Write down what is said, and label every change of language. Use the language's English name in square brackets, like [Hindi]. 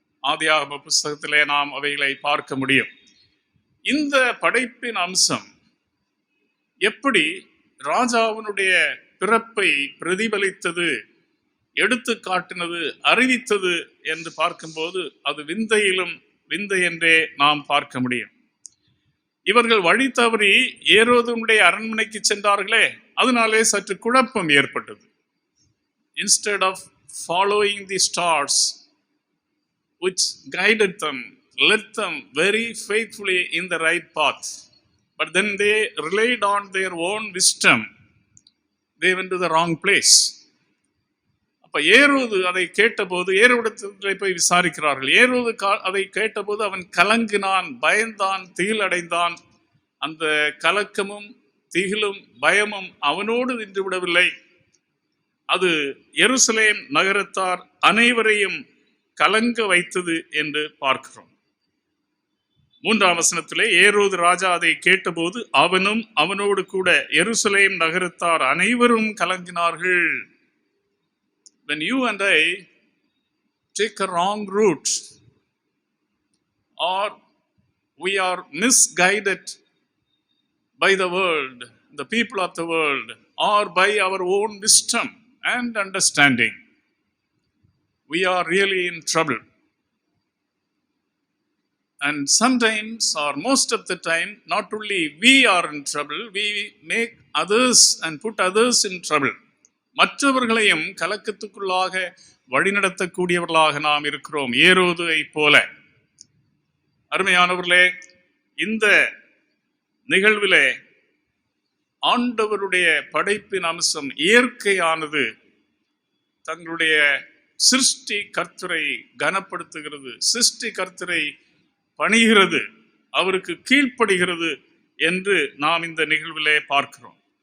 [Tamil] ஆதியாகம புஸ்தகத்திலே நாம் அவைகளை பார்க்க முடியும். இந்த படைப்பின் அம்சம் எப்படி ராஜாவினுடைய பிறப்பை பிரதிபலித்தது, எடுத்து காட்டினது, அறிவித்தது என்று பார்க்கும்போது அது விந்தையிலும் விந்தை என்றே நாம் பார்க்க முடியும். இவர்கள் வழி தவறி ஏரோதுடைய அரண்மனைக்கு சென்றார்களே, அதனாலே சற்று குழப்பம் ஏற்பட்டது. [English] Instead of following the stars which guided them, led them very faithfully in the right path, but then they relied on their own wisdom, they went to the wrong place. [Tamil] அப்ப அப்ப ஏரோது அதை கேட்டபோது ஏரோதிடத்திலே போய் விசாரிக்கிறார்கள். ஏரோது அதை கேட்டபோது அவன் கலங்கினான், பயந்தான், திகில் அடைந்தான். அந்த கலக்கமும் திகிலும் பயமும் அவனோடு நின்று விடவில்லை, அது எருசலேம் நகரத்தார் அனைவரையும் கலங்க வைத்தது என்று பார்க்கிறோம். 3ஆம் வசனத்திலே ஏரோது ராஜா அதை கேட்டபோது அவனும் அவனோடு கூட எருசலேம் நகரத்தார் அனைவரும் கலங்கினார்கள். [English] When you and I take a wrong route, or we are misguided by the world, the people of the world, or by our own wisdom and understanding, we are really in trouble. And sometimes, or most of the time, not only we are in trouble, we make others and put others in trouble. [Tamil] மற்றவர்களையும் கலக்கத்துக்குள்ளாக வழிநடத்தக்கூடியவர்களாக நாம் இருக்கிறோம், ஏரோதுவை போல. அருமையானவர்களே, இந்த நிகழ்விலே ஆண்டவருடைய படைப்பின் அம்சம் இயற்கையானது தங்களுடைய சிருஷ்டி கர்த்தரை கனப்படுத்துகிறது, சிருஷ்டி கர்த்தரை பணிகிறது, அவருக்கு கீழ்ப்படுகிறது என்று நாம் இந்த நிகழ்விலே பார்க்கிறோம்.